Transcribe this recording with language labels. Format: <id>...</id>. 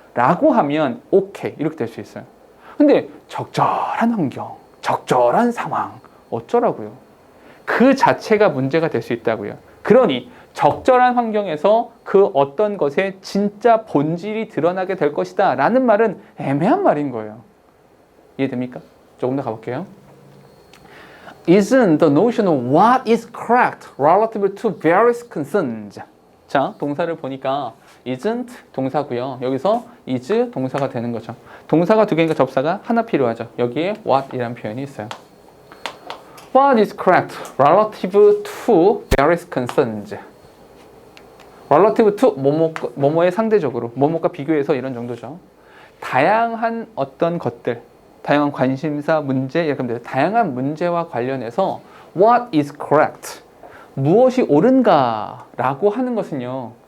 <ko>라고 하면 오케이. 이렇게 될 수 있어요. 근데 적절한 환경, 적절한 상황 어쩌라고요? 그 자체가 문제가 될 수 있다고요. 그러니 적절한 환경에서 그 어떤 것의 진짜 본질이 드러나게 될 것이다 라는 말은 애매한 말인 거예요. 이해됩니까? 조금 더 가볼게요.</ko> <en>Isn't the notion of what is correct relative to various concerns?</en> <ko>자, 동사를 보니까 isn't 동사고요. 여기서 is 동사가 되는 거죠. 동사가 두 개니까 접사가 하나 필요하죠. 여기에 what이라는 표현이 있어요.</ko> <en>What is correct relative to various concerns?</en> <ko>relative to 뭐뭐의 상대적으로 뭐뭐과 비교해서 이런 정도죠. 다양한 어떤 것들, 다양한 관심사, 문제 이렇게 하면 돼요. 다양한 문제와 관련해서</ko> <en>what is correct?</en> <ko>무엇이 옳은가라고 하는 것은요.</ko>